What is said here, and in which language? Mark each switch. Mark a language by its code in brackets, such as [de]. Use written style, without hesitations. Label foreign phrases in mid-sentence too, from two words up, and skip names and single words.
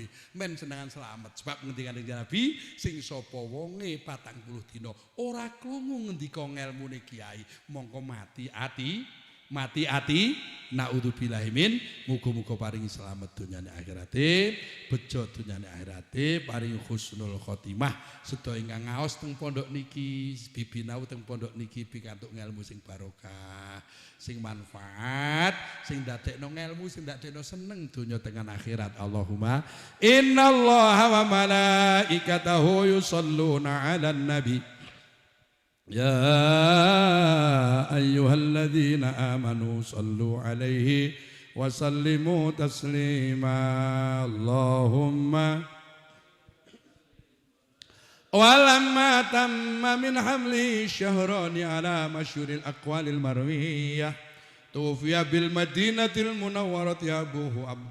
[jv] Men senengan selamat sebab ngendikane Nabi sing sapa wonge 40 dina ora krungu ngendika ngelmune kiai, mongko mati ati [ar] نعوذ بالله من [jv] muga-muga paringi selamat dunyane akhirate bejo dunyane akhirate paringi [ar] حسن الخاتمة [jv] sedaya ingkang ngaos teng pondok niki bibinau teng pondok niki pikantuk ngelmu sing barokah sing manfaat sing ndadekno ngelmu sing ndadekno seneng donya tengan akhirat. [ar] اللهم إن الله وملائكته يصلون على النبي يا أيها الذين آمنوا صلوا عليه وسلموا تسليما اللهم ولما تم من حمله الشهران على مشهور الأقوال المروية توفي بالمدينة المنورة أبوه عبد